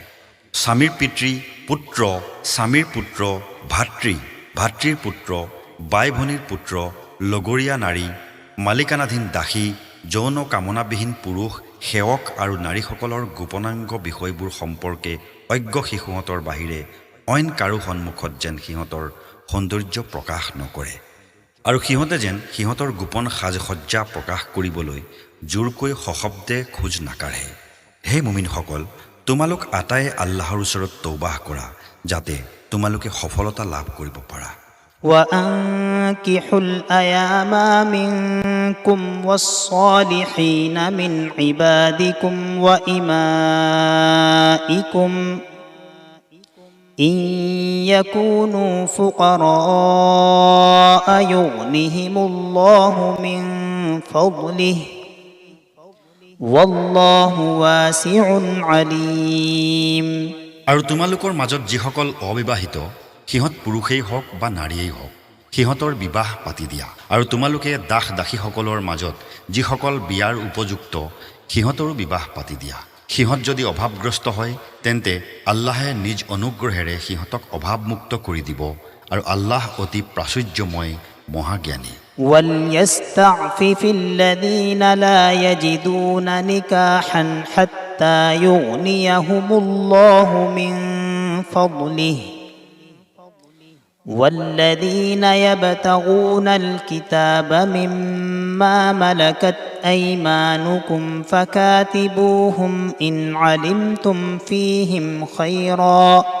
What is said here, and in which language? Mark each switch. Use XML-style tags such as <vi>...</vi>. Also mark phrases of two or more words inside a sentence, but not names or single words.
<as>স্বামীৰ পিতৃ পুত্ৰ, স্বামীৰ পুত্ৰ, ভাতৃৰ পুত্ৰ, বাই ভনীৰ পুত্ৰ, লগৰীয়া নাৰী, মালিকানাধীন দাসী, যৌন কামনাবিহীন পুৰুষ, সেৱক আৰু নাৰীসকলৰ গোপনাংগ বিষয়বোৰ সম্পৰ্কে অজ্ঞ শিশুহঁতৰ বাহিৰে অইন কাৰো সন্মুখত যেন সিহঁতৰ সৌন্দৰ্য প্ৰকাশ নকৰে আৰু সিহঁতে যেন সিহঁতৰ গোপন সাজসজ্জা প্ৰকাশ কৰিবলৈ জোৰকৈ সশব্দে খোজ নাকাঢ়ে। হে মুমিনসকল, তোমালোক আটায়ে আল্লাহৰ ওচৰত তৌবাহ কৰা যাতে তোমালোকে সফলতা লাভ কৰিব পাৰা</as> <ar>وأنكحوا الأيام منكم والصالحين من عبادكم وإمائكم إن يكونوا فقراء يغنهم الله من فضله والله واسع عليم</ar> <as>আৰু তোমালোকৰ মাজত যিসকল অবিবাহিত সিহঁত পুৰুষেই হওক বা নাৰীয়েই হওক সিহঁতৰ বিবাহ পাতি দিয়া আৰু তোমালোকে দাস দাসীসকলৰ মাজত যিসকল বিয়াৰ উপযুক্ত সিহঁতৰো বিবাহ পাতি দিয়া সিহঁত যদি অভাৱগ্ৰস্ত হয় তেন্তে আল্লাহে নিজ অনুগ্ৰহেৰে সিহঁতক অভাৱমুক্ত কৰি দিব আৰু আল্লাহ অতি প্ৰাচুৰ্যময় মহাজ্ঞানী</as> <ar>وليستعفف الذين لا يجدون نكاحا حتى يغنيهم الله من فضله والذين يبتغون الكتاب مما ملكت أيمانكم فكاتبوهم إن علمتم فيهم خيرا</ar>